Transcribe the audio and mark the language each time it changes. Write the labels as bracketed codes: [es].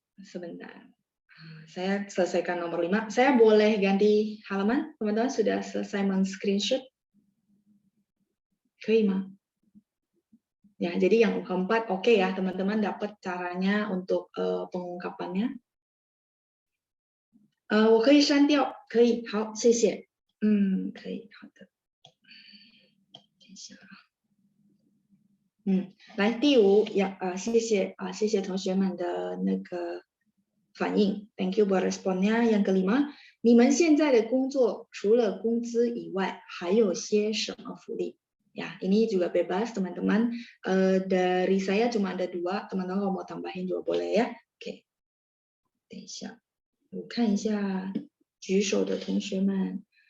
[id] Sebentar. Saya selesaikan nomor 5. Saya boleh ganti halaman? Teman-teman sudah selesai men-screenshot? [zh] 可以吗? [id] Ya, jadi yang keempat oke ya, teman-teman dapat caranya untuk pengungkapannya. [zh] 我可以删掉，可以，好，谢谢。可以，好的。等一下啊。来第5谢谢同学们的那个反应 ， [en] Thank you buat responnya. [id] Yang kelima, [zh] 你们现在的工作除了工资以外，还有些什么福利？ [id] Ya, ini juga bebas teman-teman. Dari saya cuma ada 2, teman-teman kalau mau tambahin juga boleh ya. Oke. [zh] 等一下，我看一下举手的同学们。